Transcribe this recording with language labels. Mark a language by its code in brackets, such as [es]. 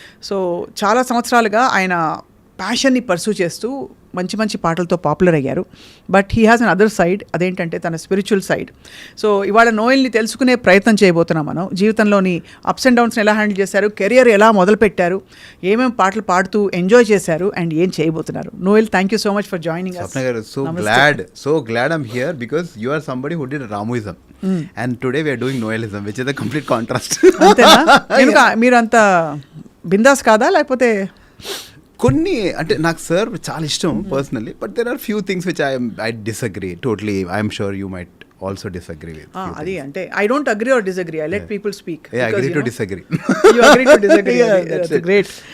[te] So చాలా సంవత్సరాలుగా ఆయన ప్యాషన్ని పర్సూ చేస్తూ మంచి మంచి పాటలతో పాపులర్ అయ్యారు. [en] but he has an other side, [te] అదేంటంటే తన స్పిరిచువల్ సైడ్. సో ఇవాళ నోయల్ని తెలుసుకునే ప్రయత్నం చేయబోతున్నాం మనం. జీవితంలోని అప్స్ అండ్ డౌన్స్ని ఎలా హ్యాండిల్ చేశారు, కెరియర్ ఎలా మొదలుపెట్టారు, ఏమేమి పాటలు పాడుతూ ఎంజాయ్ చేశారు అండ్ ఏం చేయబోతున్నారు. [en] Noel, thank you so much for joining us. Swapna garu, so glad I'm here because you are somebody who did Ramuism. And today we are doing Noelism, which is a complete contrast. [te] అంతేనా? మీరు అంత బిందాస్ కాదా, లేకపోతే? కొన్ని అంటే నాకు sir చాలా ఇష్టం [en] Personally, but there are few things which I disagree totally. I'm sure you might also disagree with. [te] అది అంటే [en] I don't agree or disagree, I let people speak. Agree to disagree. You agree to disagree. That's great.